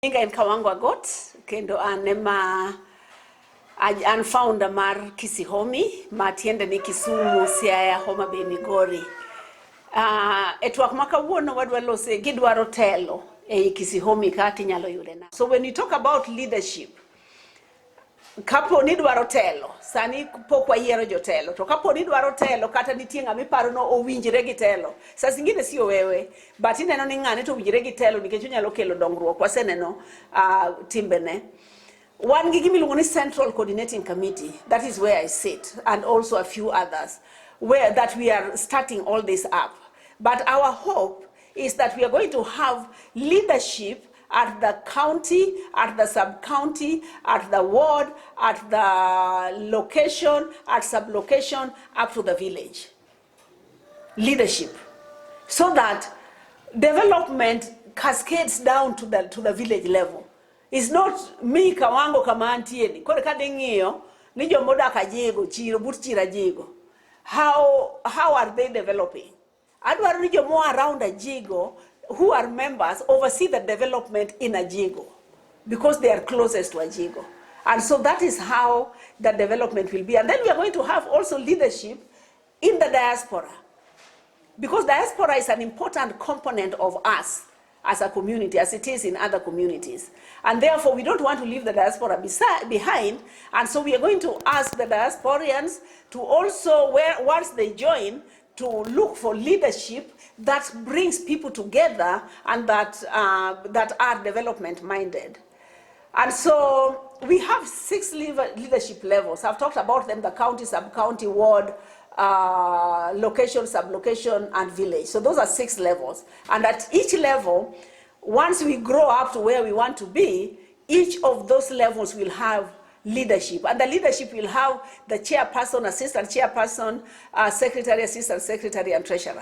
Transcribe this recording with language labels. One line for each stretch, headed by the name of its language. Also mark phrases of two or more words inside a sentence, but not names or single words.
Luo (Kenya and Tanzania): Inga en Kawango got kendo anema an founder mar KISIHOMI matiende ni Kisumu, Siaya, Homa Bay, Migori. Etwak makawuono wadwa lose gidwaro telo KISIHOMI kati nyalo yude na.
English: So when you talk about leadership,
Luo (Kenya and Tanzania): kapo ni dwaro telo, sani pok wayiero jotelo, to kapo ni dwaro telo kata nitie ng'ama iparo no owinjre gi telo,
Swahili: saa zingine sio wewe,
Luo (Kenya and Tanzania): but ineno ni ng'ane to owinjre gi telo nikech onyalo kelo dongruok. Waseneno timbene. One gi gimiluongo ni
English: Central Coordinating Committee, that is where I sit, and also a few others, where that we are starting all this up. But our hope is that we are going to have leadership at the county, at the sub-county, at the ward, at the location, at sub-location, up to the village. Leadership. So that development cascades down to the village level. It's not me
Luo (Kenya and Tanzania): kawango kama antieni. Kore kadengio, ni jomoda kajigo, chiro, but chira jigo.
English: How are they developing?
Luo (Kenya and Tanzania): Adwaro ni jomo
English: around a jigo, who are members, oversee the development in a jigo because they are closest to a jigo. And so that is how the development will be. And then we are going to have also leadership in the diaspora, because diaspora is an important component of us as a community, as it is in other communities. And therefore, we don't want to leave the diaspora behind. And so we are going to ask the diasporians to also, once they join, to look for leadership that brings people together and that are development minded. And so we have 6 leadership levels. I've talked about them: the county, sub-county, ward, location, sub-location, and village. So those are 6 levels. And at each level, once we grow up to where we want to be, each of those levels will have leadership. And the leadership will have the chairperson, assistant chairperson, secretary, assistant secretary, and treasurer.